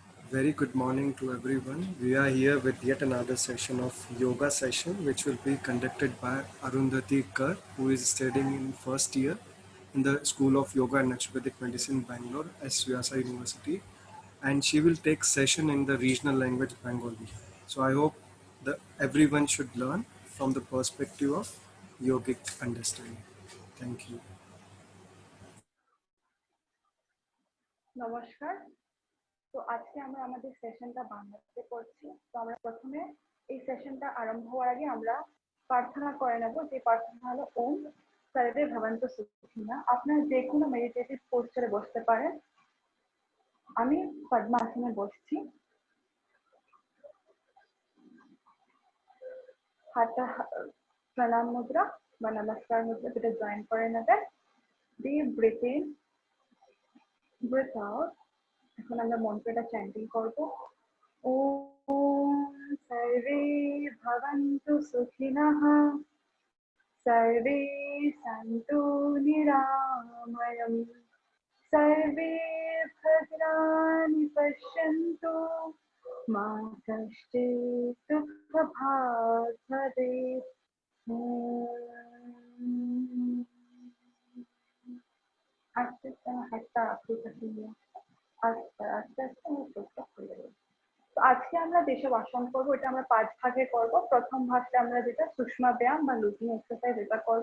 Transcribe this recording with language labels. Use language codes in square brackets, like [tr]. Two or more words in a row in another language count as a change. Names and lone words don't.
[en] Very good morning to everyone. We are here with yet another session of yoga session, which will be conducted by Arundhati Kar, who is studying in first year in the School of Yoga and Naturopathic Medicine, Bangalore, S. Vyasa University, and she will take session in the regional language Bengali. So I hope that everyone should learn from the perspective of yogic understanding. Thank you. [bn] নমস্কার। তো আজকে আমরা আমাদের সেশনটা বাংলাতে করছি। তো আমরা প্রথমে এই সেশনটা আরম্ভ হওয়ার আগে আমরা প্রার্থনা করে নেব, যে প্রার্থনা হলো [sa] ওম সর্বে ভবন্তু সুখিনা। [bn] আপনারা যে কোনো [en] meditative posture [bn] বসতে পারেন। আমি পদ্মাসনে বসছি। হাতটা প্রণাম মুদ্রা বা নমস্কার মুদ্রা যেটা জয়েন করে নেবেন। [en] deep breathe in, breathe out. [bn] এখন আমরা মন্ত্রটা চ্যান্টিং করব। [sa] ওম সর্বে ভবন্তু সুখিনঃ, सर्वे सन्तु निरामयम्, सर्वे भद्राणि पश्यन्तु, मा कश्चित् दुःखभाग् भवेत्। [bn] আস্তে আস্তে হাতটা আপনি আস্তে আস্তে আস্তে খুলে দেবো। তো আজকে আমরা যেসব আসন করবো এটা আমরা 5 ভাগে করব। প্রথম ভাগটা আমরা যেটা সুষমা ব্যায়াম বা [en] loosening exercise [bn] এটা করব।